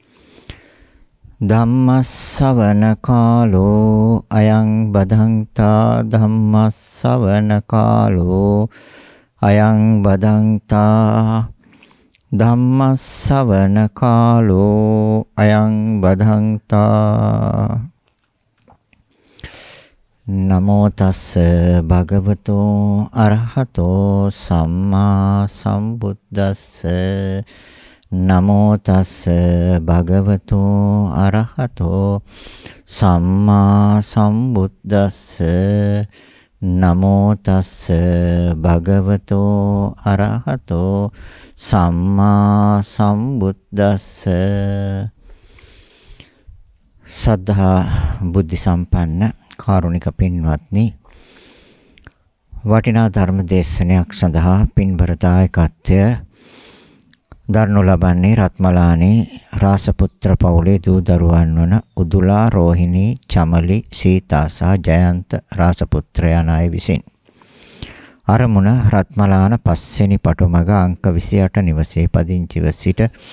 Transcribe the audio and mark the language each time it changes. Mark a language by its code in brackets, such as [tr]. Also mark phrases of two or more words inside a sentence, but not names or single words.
[pi] धम्मස්සවන කාලෝ අයං බදන්තා ධම්මස්සවන කාලෝ අයං බදන්තා ධම්මස්සවන කාලෝ අයං බදන්තා නමෝ තස්ස භගවතෝ අරහතෝ සම්මා සම්බුද්දස්ස නමෝ තස්ස භගවතෝ අරහතෝ සම්මා සම්බුද්දස්ස නමෝ තස්ස භගවතෝ අරහතෝ සම්මා සම්බුද්දස්ස [si] සද්ධා බුද්ධ සම්පන්න කාරුණික පින්වත්නි වටිනා ධර්ම දේශනයක් සඳහා පින්බර දායකත්වය දරනු ලබන්නේ රත්මලානේ රාසපුත්‍ර පවුලේ දූ දරුවන් වන උදුලා රෝහිණී චමලි සීතා සහ ජයන්ත රාසපුත්‍ර යන අය විසින් අරමුණ රත්මලාන පස්වෙනි පටුමග අංක 28 නිවසේ පදිංචිව සිට